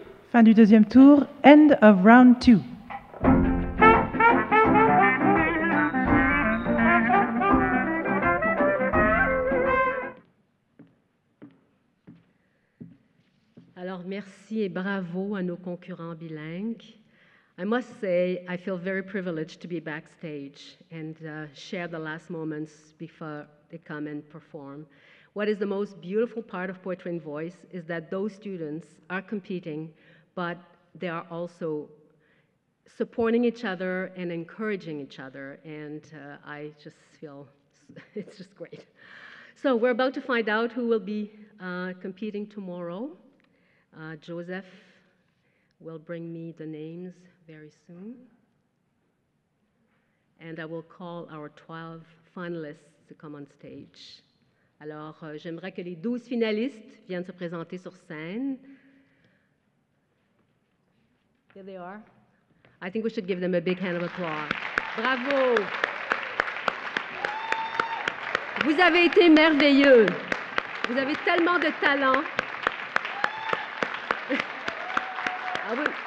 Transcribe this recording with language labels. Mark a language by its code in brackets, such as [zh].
[fr] Fin du deuxième tour, [en] end of round 2. [fr] Alors, merci et bravo à nos concurrents bilingues. [en] I must say, I feel very privileged to be backstage and share the last moments before they come and perform. What is the most beautiful part of Poetry in Voice is that those students are competing, but they are also supporting each other and encouraging each other, and I just feel it's just great. So we're about to find out who will be competing tomorrow. Joseph will bring me the names very soon. And I will call our 12 finalists to come on stage. [fr] Alors, j'aimerais que les 12 finalistes viennent se présenter sur scène. [en] Here they are. I think we should give them a big hand of applause. [fr] Bravo! Vous avez été merveilleux. Vous avez tellement de talent. Ah oui.